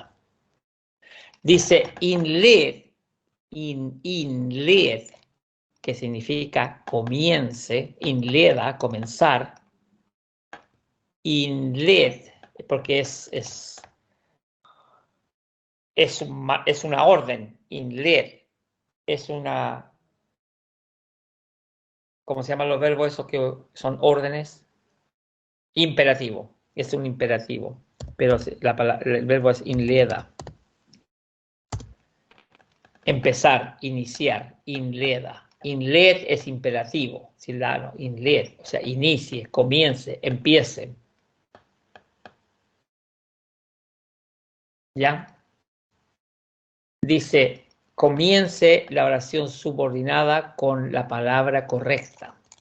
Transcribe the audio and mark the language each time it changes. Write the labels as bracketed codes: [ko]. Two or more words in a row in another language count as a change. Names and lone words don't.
[es] Dice inled, inled, que significa comience, inleda, comenzar, inled, porque es una orden, inled, es una, ¿cómo se llaman los verbos esos que son órdenes? Imperativo, es un imperativo, pero el verbo es inleda. Empezar, iniciar, inleda. Inled es imperativo, silano, inled, o sea, inicie, comience, empiece. ¿Ya? Dice, comience la oración subordinada con la palabra correcta.